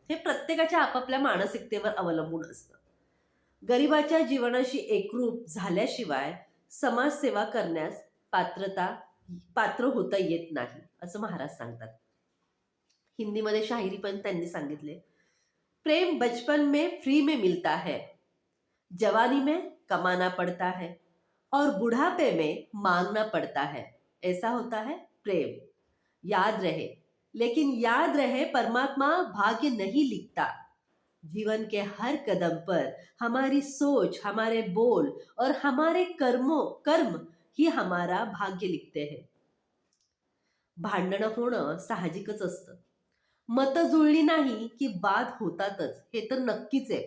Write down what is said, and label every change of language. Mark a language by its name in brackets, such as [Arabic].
[Marathi] हे प्रत्येकाच्या आपापल्या मानसिकतेवर अवलंबून असतं. गरिबाच्या जीवनाशी एकरूप झाल्याशिवाय समाजसेवा करण्यास पात्र होता येत नाही, असं महाराज सांगतात. हिंदीमध्ये शाहिरी पण त्यांनी सांगितले. [Hindi] प्रेम बचपन में फ्री में मिलता है, जवानी में कमाना पड़ता है और बुढ़ापे में मांगना पड़ता है. ऐसा होता है प्रेम. याद रहे, लेकिन याद रहे परमात्मा भाग्य नहीं लिखता. जीवन के हर कदम पर हमारी सोच, हमारे बोल और हमारे कर्म ही हमारा भाग्य लिखते हैं. [Marathi] भांडणं होणं साहजिकच असतं. मतं जुळली नाही की वाद होतातच, हे तर नक्कीच आहे.